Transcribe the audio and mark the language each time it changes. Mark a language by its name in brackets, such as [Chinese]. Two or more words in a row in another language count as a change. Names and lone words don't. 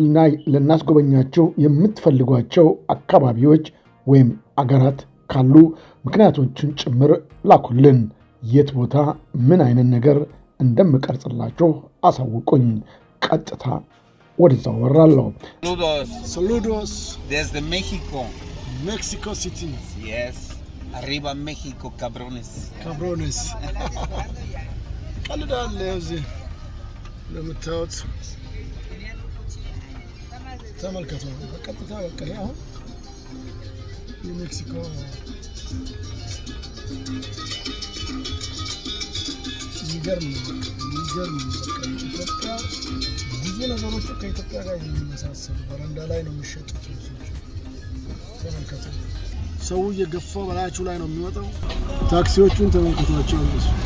[Amharic] ልናስጎበኛችሁ የምትፈልጓቸው አካባቢዎች ወይም አገራት ካሉ ምክንያቶችን ጭምር ላኩልን። የት ቦታ ምን አይነት ነገር እንደምቀርጽላችሁ አሳውቁኝ። ቀጥታ ወደዛው ወራለሁ። [Spanish] Saludos desde México. [Amharic] ሜክሲኮ ሲቲ። Yes. [Spanish] Arriba México, cabrones. [Amharic] cabrones ቀልዳለ እዚህ ለምታዩት ተመልከቱ። በቀጥታ በቃ አሁን የሜክሲኮ የሚገርም በቃ ኢትዮጵያ ብዙ ነገሮች ከኢትዮጵያ ጋር የሚመሳሰሉ በረንዳ ላይ ነው የሚሸጡት ልብሶች። ተመልከቱ። ሰው እየገፋ በላያችሁ ላይ ነው የሚወጣው። ታክሲዎቹን ተመልከቷቸው። እነሱ